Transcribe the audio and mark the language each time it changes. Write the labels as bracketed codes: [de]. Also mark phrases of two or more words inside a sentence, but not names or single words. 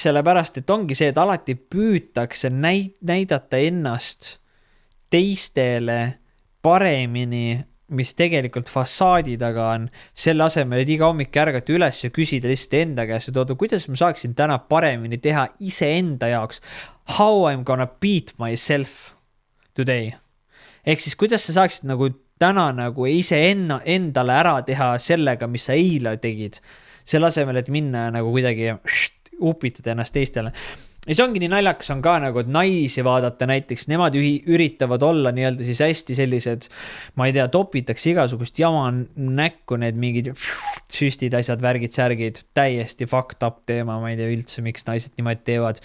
[et] Sellepärast, et ongi see, et alati püütakse näidata ennast teistele paremini, mis tegelikult fassaadi taga on, selle asemel, et iga hommik ärgata üles ja küsida lihtsalt enda käest, et kuidas ma saaksin täna paremini teha iseenda jaoks. [en] How I'm gonna beat myself today. [et] Ehk siis, kuidas sa saaksid nagu täna nagu endale ära teha sellega, mis sa eile tegid. Selle asemel, et minna nagu kuidagi upitada ennast teistele. Ja see ongi nii naljakas on ka nagu, et naisi vaadata näiteks, nemad üritavad olla nii-öelda siis hästi sellised, ma ei tea, topitakse igasugust jama näkku, need mingid süstid, asjad, värgid, särgid, täiesti [en] fucked up [et] teema, ma ei tea üldse, miks naised niimoodi teevad.